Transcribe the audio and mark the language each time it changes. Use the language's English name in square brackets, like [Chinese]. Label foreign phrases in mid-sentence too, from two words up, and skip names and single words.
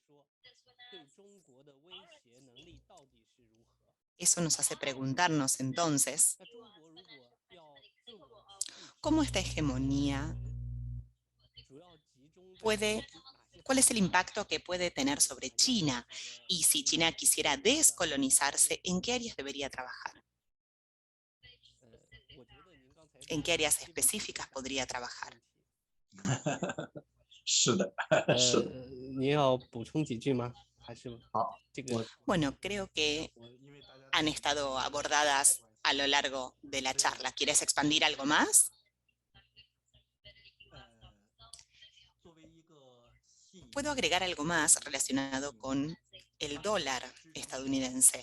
[Spanish] Eso nos hace preguntarnos entonces, ¿cómo esta hegemonía cuál es el impacto que puede tener sobre China? Y si China quisiera descolonizarse, ¿en qué áreas debería trabajar? ¿En qué áreas específicas podría trabajar? [Chinese] 是的，是的。您要补充几句吗？还是好，这个？ [Spanish] Bueno, creo que han estado abordadas a lo largo de la charla. ¿Quieres expandir algo más? Puedo agregar algo más relacionado con el dólar estadounidense.